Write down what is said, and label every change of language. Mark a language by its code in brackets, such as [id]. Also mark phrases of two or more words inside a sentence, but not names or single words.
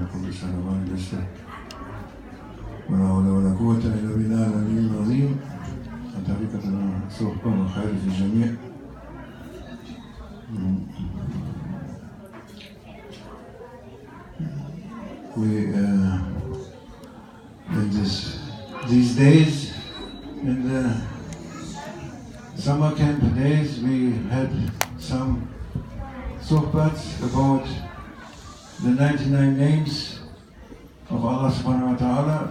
[de] ist eine Liste. [ar] ولا حول ولا قوة إلا بالله العلي العظيم. طريقة الصحبة والخير في الجميع. [en] We in these days, in the summer camp days, we had some sohbats about the 99 names of [ar] الله سبحانه وتعالى.